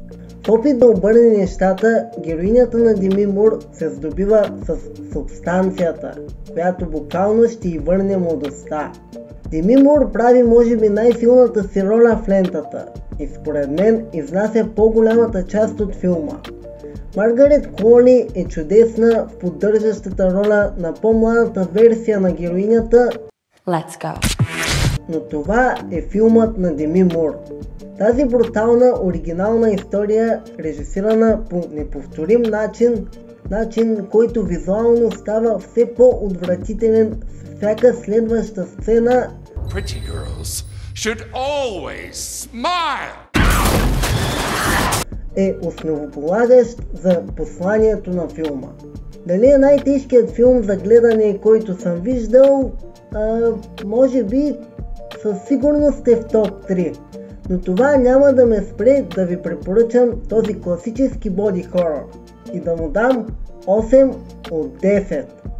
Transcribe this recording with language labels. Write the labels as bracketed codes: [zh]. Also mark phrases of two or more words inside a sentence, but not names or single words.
[bg] В опит да обърне нещата, героинята на Деми Мур се здобива с субстанцията, която буквално ще й върне младостта. Деми Мур прави може би най-силната си роля в лентата и според мен изнася по-голямата част от филма. Маргарет Клони е чудесна в поддържащата роля на по-младата версия на героинята. [en] Let's go. [bg] Но това е филмът на Деми Мур. Тази брутална, оригинална история, режисирана по неповторим начин, който визуално става все по-отвратителен с всяка следваща сцена, [en] Pretty girls should always smile. [bg] е основополагащ за посланието на филма. Дали е най-тежкият филм за гледане, който съм виждал? Може би със сигурност е в топ 3. Но това няма да ме спре да ви препоръчам този класически [en] body horror [bg] и да му дам 8 от 10.